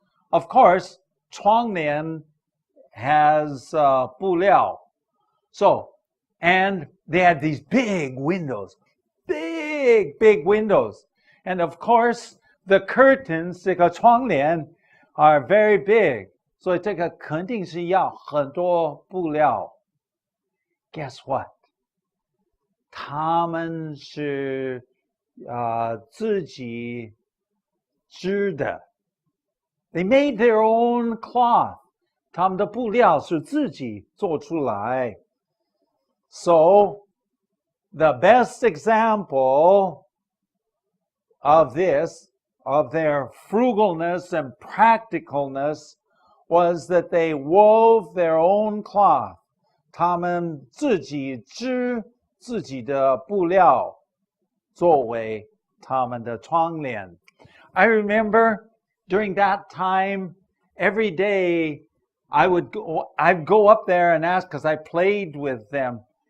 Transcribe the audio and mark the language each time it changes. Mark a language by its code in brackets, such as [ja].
[en] Of course, 窗帘 has 布料. So, and they had these big windows. Big windows. And of course, the curtains, [zh] 这个窗帘 [en] are very big. [zh] 所以这个肯定是要很多布料。 [en] Guess what? [zh] 他们是自己织的。 [en] They made their own cloth. [zh] 他们的布料是自己做出来。 [en] So, the best example of this, of their frugalness and practicalness, was that they wove their own cloth. [zh] 他们自己织自己的布料，作为他们的窗帘。 [en] I remember during that time, every day I'd go up there and ask, because I played with them.